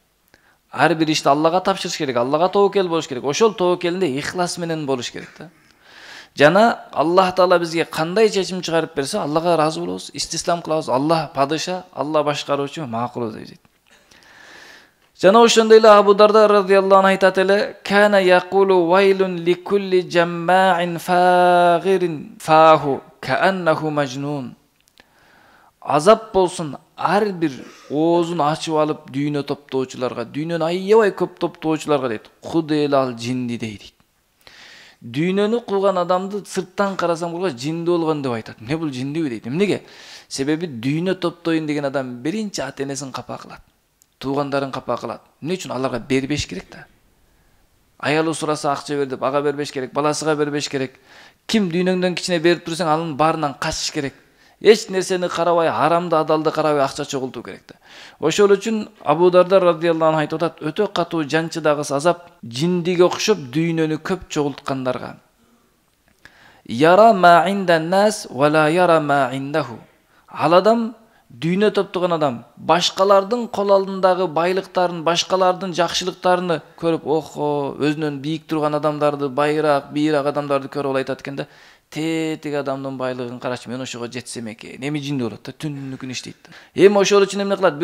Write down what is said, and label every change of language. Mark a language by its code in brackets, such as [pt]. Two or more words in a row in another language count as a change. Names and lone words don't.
[ky] Ар бир ишти Аллага тапшырыш керек, Аллага тобокел болуш керек. Ошол тобокелинде ихлас менен болуш керек да. Жана Аллах Таала бизге кандай чечим чыгарып берсе, Аллага ыраазы болобуз, истислам кылабыз. Аллах падыша, Аллах башкаруучу, макул дейт. Жана ошондой эле Абу Дарда [ar] رضي الله عنه [ky] айтат эле: [ar] "كان يقول ويل لكل جماع فاغر فاه كأنه مجنون." [ky] Азап болсун ар бир оозун ачып алып дүйнө топтоочуларга, дүйнөнү аябай көп топтоочуларга дейт. Куды эле ал жинди дейт. Дүйнөнү кылган адамды сырттан карасаң булга жинди болгон деп айтат. Эмне бул жиндиби дейт. Эмнеге? Себеби дүйнө топтойн деген адам биринчи ата-энесин капа кылат. Туугандарын капа кылат. Эмне үчүн? Аларга бербеш керек да. Аялы сураса акча бер деп ага бербеш керек, баласыга бербеш керек. Ким дүйнөңдөн кичине берип турсаң, анын баарынан качыш керек. Эч нерсени карабай, харамды, адалды карабай акча чогултуу керек да. Ошол үчүн Абу Дарда [ar] رضي الله عنه [ky] айтып атат: "Өтө катуу жанчыдагы азап жиндиге окшоп дүйнөнү көп чогулткандарга. [ar] يرى ما عند الناس ولا يرى ما عنده." [ky] Ал адам, дүйнө топтогон адам, башкалардын кол алдындагы байлыктарын, башкалардын жакшылыктарын көрүп, охо, өзүнөн бийик турган адамдарды, байыраак, бийирак адамдарды көрүп айтат экен да. Тетиги адамдын байлыгын карачы, мен ошого жетсем экен. Эми жинди болот да, түнү күн иштейт да. Эми ошол үчүн эмне кылат?